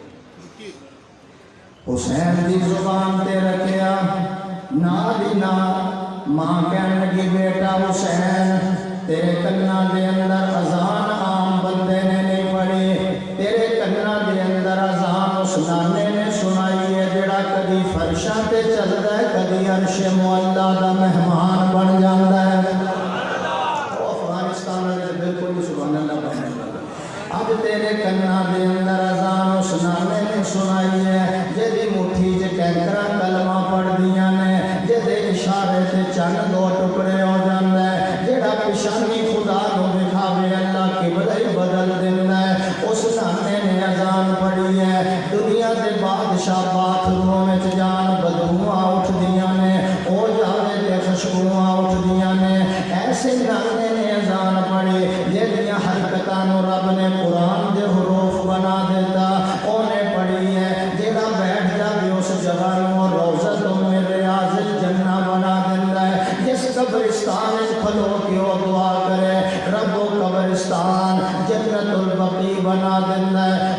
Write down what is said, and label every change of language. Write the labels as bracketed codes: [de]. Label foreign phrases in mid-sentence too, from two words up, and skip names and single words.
[pa] حسین کی زبان پہ رکھیا. نہ ماں کہنے لگی بیٹا حسین تیرے کنا دے اندر اذان عام بندے نے نہیں پڑھی، تیرے کنا دے اندر اذان اس نانے نے سنائی ہے جڑا کدی فرشاں تے چلدا ہے کدی عرش معلا دا مہمان بن جاندا ہے. [ur] افغانستان والے بالکل ہی [ar] سبحان اللہ [ur] پڑھنے لگا. [pa] اب تیرے کنا دے اندر اذان اس نانے نے سنائی ہے جدی مٹھی چ کینکرا کلمہ پڑھ دیاں نے، جدے اشارے تے چند دو ٹکڑے ہو جاندا ہے، جیڑا پیشانی خدا نو دکھاوے اللہ قبلہ ہی بدل دیندا ہے. اس نانے نے اذان پڑھی ہے. دنیا دے بادشاہ باتھ روم وچ جان بدبوواں اٹھدیاں نے، او جاوے تے خوشبوواں اٹھدیاں نے. ایسے نانے نے اذان پڑھی جہدیاں حرکتاں نو رب نے قرآن دے حروف بنا دیتا. اونے پڑھی ہے جیڑا بیٹھ جاوے اس جگہ نو [ar] روضۃ من ریاض الجنہ [pa] بنا دیندا ہے. جس قبرستان وچ کھلو کے او دعا کرے رب و قبرستان جنت البقیع بنا دیندا ہے.